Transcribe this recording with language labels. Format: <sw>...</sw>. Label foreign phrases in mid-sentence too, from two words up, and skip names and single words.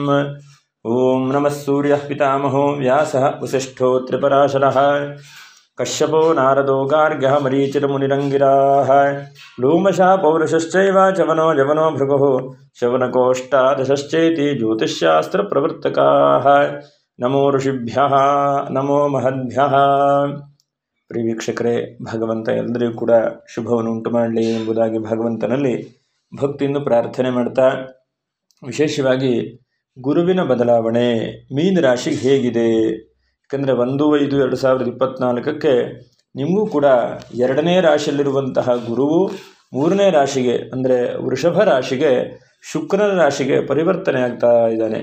<sa>ॐ नमः सूर्यः पितामहो व्यासः वसिष्ठो त्रिपराशरः कश्यपो नारदो गार्ग्यः मरीचिर्मुनिरङ्गिराः लोमशः पौरुषश्चैव चवनो जवनो भृगुः शवनकोष्ठादशश्चेति ज्योतिष्शास्त्रप्रवर्तकाः। ನಮೋ ಋಷಿಭ್ಯಃ ನಮೋ ಮಹದ್ಭ್ಯಃ.</sa> <kn>ಪ್ರಿಯ ವೀಕ್ಷಕರೇ, ಭಗವಂತ ಎಲ್ಲರಿಗೂ ಕೂಡ ಶುಭವನ್ನು ಉಂಟು ಮಾಡಲಿ ಎಂಬುದಾಗಿ ಭಗವಂತನಲ್ಲಿ ಭಕ್ತಿಯಿಂದ ಪ್ರಾರ್ಥನೆ ಮಾಡ್ತಾ, ವಿಶೇಷವಾಗಿ ಗುರುವಿನ ಬದಲಾವಣೆ ಮೀನ ರಾಶಿಗೆ ಹೇಗಿದೆ, ಯಾಕಂದರೆ 1/5/2024 ನಿಮಗೂ ಕೂಡ 2ನೇ ರಾಶಿಯಲ್ಲಿರುವಂತಹ ಗುರುವು 3ನೇ ರಾಶಿಗೆ ಅಂದರೆ ವೃಷಭ ರಾಶಿಗೆ ಶುಕ್ರನ ರಾಶಿಗೆ ಪರಿವರ್ತನೆ ಆಗ್ತಾ ಇದ್ದಾನೆ.</kn>